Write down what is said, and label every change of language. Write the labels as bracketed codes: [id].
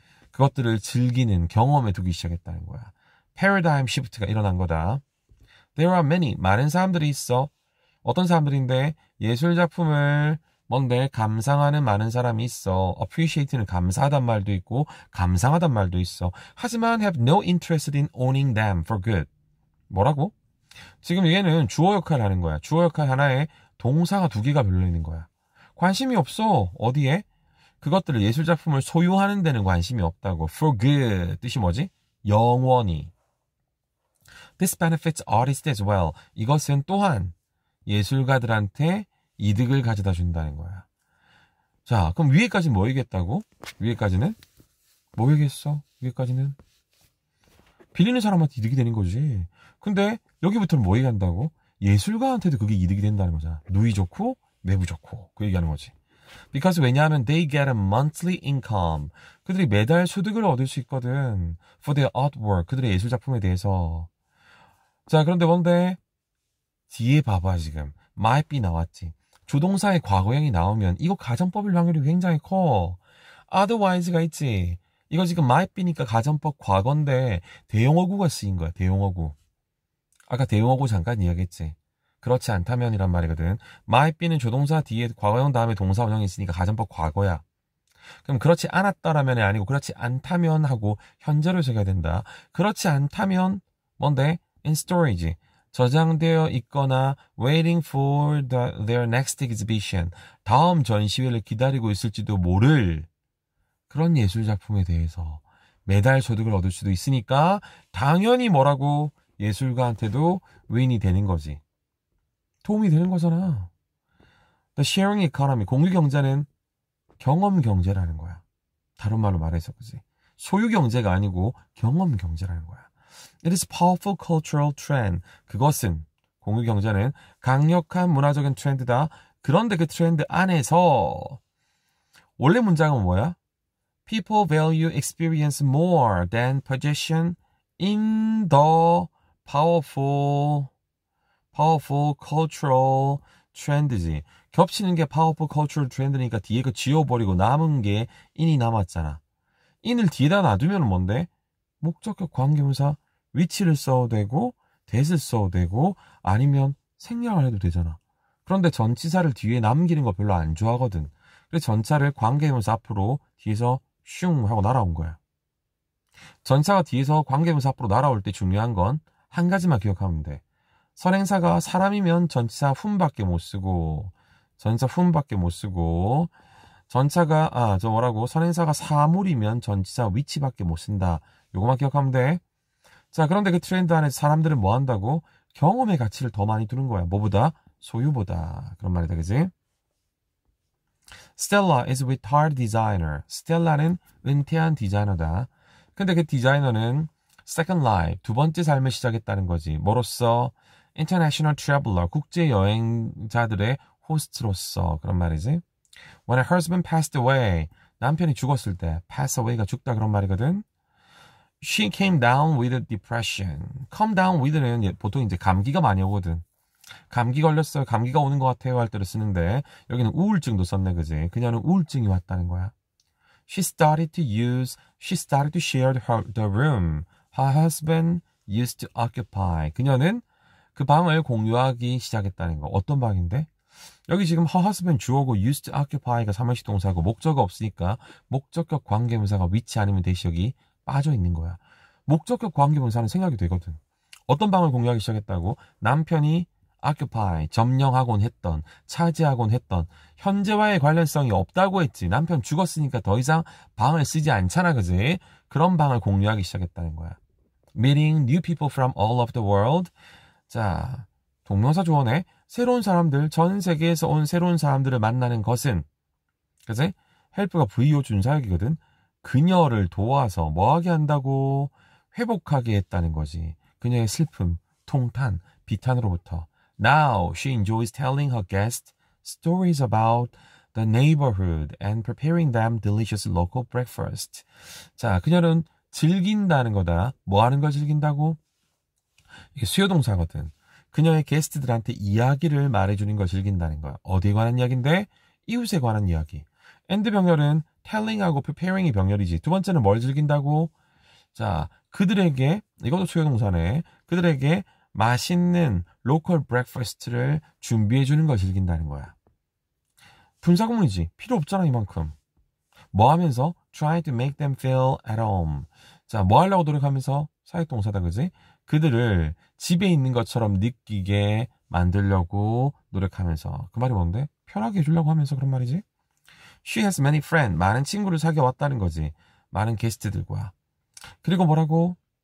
[ko] 그것들을 즐기는 경험에 두기 시작했다는 거야. paradigm shift가 일어난 거다. [en] There are many, [ko] 많은 사람들이 있어. 어떤 사람들인데 예술 작품을 뭔데 감상하는 많은 사람이 있어. appreciate는 감사하단 말도 있고 감상하단 말도 있어. 하지만 [en] have no interest in owning them for good. [ko] 뭐라고? 지금 얘는 주어 역할을 하는 거야. 주어 역할 하나에 동사가 두 개가 별로 있는 거야. 관심이 없어. 어디에? 그것들을 예술 작품을 소유하는 데는 관심이 없다고. [en] For good [ko] 뜻이 뭐지? 영원히. [en] This benefits artists as well. [ko] 이것은 또한 예술가들한테 이득을 가져다 준다는 거야. 자, 그럼 위에까지는 뭐 얘기했다고? 위에까지는? 뭐 얘기했어? 위에까지는? 빌리는 사람한테 이득이 되는 거지. 근데 여기부터는 뭐 얘기한다고? 예술가한테도 그게 이득이 된다는 거잖아. 누이 좋고 매부 좋고 그 얘기하는 거지. [en] Because [ko] 왜냐하면 [en] they get a monthly income. [ko] 그들이 매달 소득을 얻을 수 있거든. [en] For their artwork. [ko] 그들의 예술 작품에 대해서. 자, 그런데 뭔데? 뒤에 봐봐 지금. might be 나왔지. 조동사의 과거형이 나오면 이거 가정법일 확률이 굉장히 커. otherwise가 있지. 이거 지금 might be니까 가정법 과거인데 대용어구가 쓰인 거야. 대용어구. 아까 대용어구 잠깐 이야기했지. 그렇지 않다면이란 말이거든. might be는 조동사 뒤에 과거형 다음에 동사 원형이 있으니까 가정법 과거야. 그럼 그렇지 않았다라면이 아니고 그렇지 않다면 하고 현재로 적어야 된다. 그렇지 않다면 뭔데? [en] in storage. [ko] 저장되어 있거나 [en] waiting for their next exhibition. [ko] 다음 전시회를 기다리고 있을지도 모를 그런 예술작품에 대해서 매달 소득을 얻을 수도 있으니까 당연히 뭐라고? 예술가한테도 윈이 되는 거지. 도움이 되는 거잖아. [en] The sharing economy, [ko] 공유경제는 경험경제라는 거야. 다른 말로 말해서 그지. 소유경제가 아니고 경험경제라는 거야. [en] It is powerful cultural trend. [ko] 그것은, 공유경제는 강력한 문화적인 트렌드다. 그런데 그 트렌드 안에서 원래 문장은 뭐야? [en] People value experience more than possession in the powerful cultural trend지. [ko] 겹치는 게 powerful cultural trend니까 뒤에 그 지워버리고 남은 게 in이 남았잖아. in을 뒤에다 놔두면 뭔데? 목적격 관계문사 which를 써도 되고 that을 써도 되고 아니면 생략을 해도 되잖아. 그런데 전치사를 뒤에 남기는 거 별로 안 좋아하거든. 그래서 전차를 관계문사 앞으로 뒤에서 슝 하고 날아온 거야. 전차가 뒤에서 관계문사 앞으로 날아올 때 중요한 건 한 가지만 기억하면 돼. 선행사가 사람이면 전치사 whom밖에 못 쓰고 전치사 whom밖에 못 쓰고 전차가 선행사가 사물이면 전치사 which밖에 못 쓴다. 요거만 기억하면 돼. 자, 그런데 그 트렌드 안에서 사람들은 뭐 한다고? 경험의 가치를 더 많이 두는 거야. 뭐보다? 소유보다. 그런 말이다, 그지? [en] Stella is a retired designer. [ko] 스텔라는 은퇴한 디자이너다. 근데 그 디자이너는 second life, 두 번째 삶을 시작했다는 거지. 뭐로써? [en] International traveler, [ko] 국제 여행자들의 호스트로서. 그런 말이지. [en] When her husband passed away, [ko] 남편이 죽었을 때, [en] pass away가 [ko] 죽다 그런 말이거든. [en] She came down with depression. [ko] Come down with는 보통 이제 감기가 많이 오거든. 감기 걸렸어요. 감기가 오는 것 같아요. 할 때를 쓰는데 여기는 우울증도 썼네, 그지? 그녀는 우울증이 왔다는 거야. [en] She started to share the room her husband used to occupy. [ko] 그녀는 그 방을 공유하기 시작했다는 거. 어떤 방인데? 여기 지금 her husband 주어고 used to occupy가 삼형식 동사고 목적어 없으니까 목적격 관계문사가 which 아니면 대시 여기 빠져 있는 거야. 목적격 관계문사는 생각이 되거든. 어떤 방을 공유하기 시작했다고? 남편이 occupy, 점령하곤 했던, 차지하곤 했던, 현재와의 관련성이 없다고 했지. 남편 죽었으니까 더 이상 방을 쓰지 않잖아, 그지? 그런 방을 공유하기 시작했다는 거야. [en] Meeting new people from all over the world. [ko] 자, 동명사 조언에 새로운 사람들, 전 세계에서 온 새로운 사람들을 만나는 것은, 그지? help가 VO 준사역이거든. 그녀를 도와서 뭐하게 한다고? 회복하게 했다는 거지. 그녀의 슬픔, 통탄, 비탄으로부터. [en] Now she enjoys telling her guests stories about the neighborhood and preparing them delicious local breakfast. [ko] 자, 그녀는 즐긴다는 거다. 뭐 하는 걸 즐긴다고? 이게 수요동사거든. 그녀의 게스트들한테 이야기를 말해주는 걸 즐긴다는 거야. 어디에 관한 이야기인데? 이웃에 관한 이야기. and 병렬은 telling하고 preparing이 병렬이지. 두 번째는 뭘 즐긴다고? 자, 그들에게, 이것도 수요동사네. 그들에게 맛있는 로컬 브렉퍼스트를 준비해주는 걸 즐긴다는 거야. 분사구문이지. 필요 없잖아, 이만큼. 뭐 하면서? [en] Try to make them feel at home. [ko] 자, 뭐 하려고 노력하면서? 사역동사다, 그지? 그들을 집에 있는 것처럼 느끼게 만들려고 노력하면서. 그 말이 뭔데? 편하게 해주려고 하면서 그런 말이지. [en] She has many friends. [ko] 많은 친구를 사귀어왔다는 거지. 많은 게스트들과. 그리고 뭐라고?